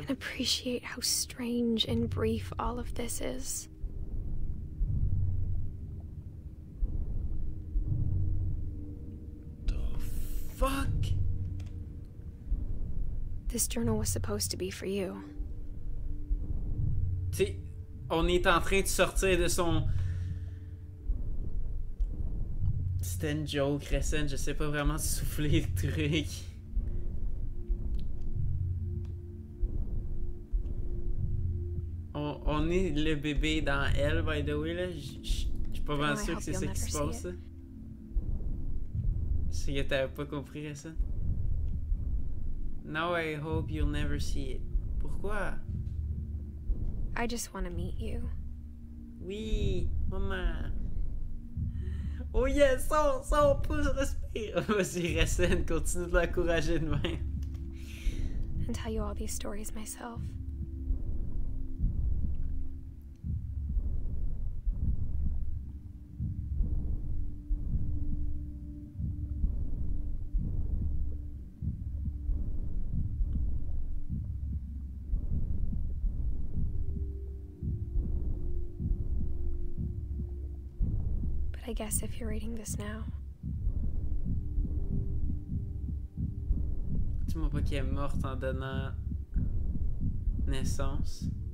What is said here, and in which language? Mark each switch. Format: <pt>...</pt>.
<en>And appreciate how strange and brief all of this is. Fuck! This journal was supposed to be for you.</en> <fr>Tu sais, on est en train de sortir de son... C'était une joke, Recen, je sais pas vraiment souffler le truc. On est le bébé dans elle,</fr> <en>by the way,</en> <fr>là. Je suis pas vraiment sûr que c'est ça qui se passe, là. Je sais que t'avais pas compris, Recen.</fr> <en>Now I hope you'll never see it.</en> <fr>Pourquoi?</fr> <en>I just want to meet you.</en> <fr>Oui, maman.</fr> <en>Oh yes,</en> <fr>son pouce respire. Vas-y, Recen, continue de l'encourager de même.</fr> <en>And tell you all these stories myself. I guess if you're reading this now,</en> <fr>Tu Dis-moi pas qu'elle est morte en donnant naissance.</fr>